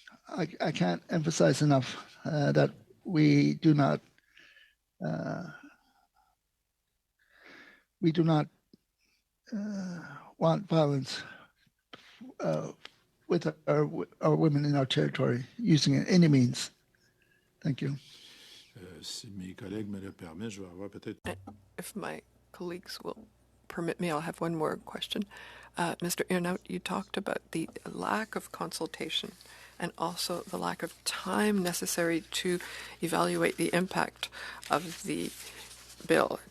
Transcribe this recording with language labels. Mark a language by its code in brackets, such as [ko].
[en] I can't emphasize enough that we do not want violence with our women in our territory using any means. Thank you. [fr] Si mes collègues me le permettent, je vais avoir peut-être. [en] If my colleagues will permit me, I'll have one more question. Mr. Irngaut, you talked about the lack of consultation and also the lack of time necessary to evaluate the impact of the bill.